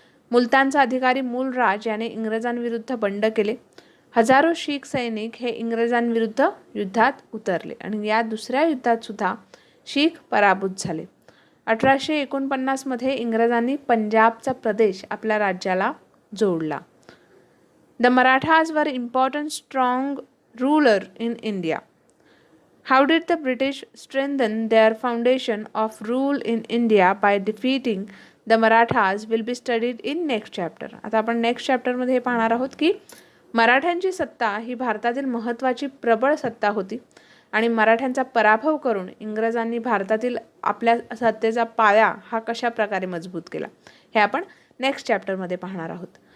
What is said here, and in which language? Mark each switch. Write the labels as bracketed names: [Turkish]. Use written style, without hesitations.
[Marathi] मुलतानचा अधिकारी मूलराज याने इंग्रजांविरुद्ध बंड केले. हजारो शीख सैनिक हे इंग्रजांविरुद्ध युद्धात उतरले आणि या दुसऱ्या युद्धात सुद्धा शीख पराभूत झाले. 1849 इंग्रजांनी पंजाबचा प्रदेश आपल्या राज्याला जोडला. [English] The Marathas were important strong ruler in India. How did the British strengthen their foundation of rule in India by defeating the Marathas will be studied in next chapter. [Marathi] आता आपण नेक्स्ट चॅप्टरमध्ये हे पाहणार आहोत की मराठ्यांची सत्ता ही भारतातील महत्त्वाची प्रबळ सत्ता होती आणि मराठ्यांचा पराभव करून इंग्रजांनी भारतातील आपल्या सत्तेचा पाया हा कशा प्रकारे मजबूत केला हे आपण नेक्स्ट चॅप्टरमध्ये पाहणार आहोत.